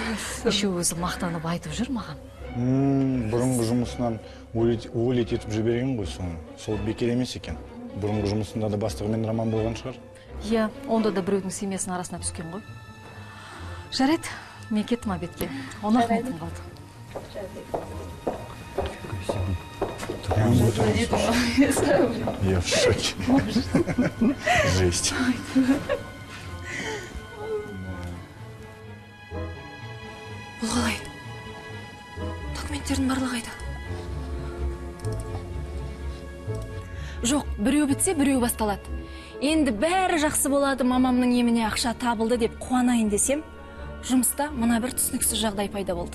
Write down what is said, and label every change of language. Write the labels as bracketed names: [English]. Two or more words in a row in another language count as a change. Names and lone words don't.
[Kazakh] Еще өзі мақтанып айтып жүр маған. Бұрынғы жұмысынан уволить етіп жіберген ғой соны. Сол бекер емес екен. Бұрынғы жұмысында да бастығымен роман болған шығар. Иә, онда да біреудің семьясының арасына түскен ғой. Жарайды, мен кеттім обедке. Оны ұмытып қалды. [Russian] Я в шоке. Жесть. [Kazakh] Бұл қалай? Документтердің барлығы қайда? Жоқ, біреу бітсе, біреу басталады. Енді бәрі жақсы болады, мамамның еміне ақша табылды деп қуанайын десем, жұмыста мына бір түсініксіз жағдай пайда болды.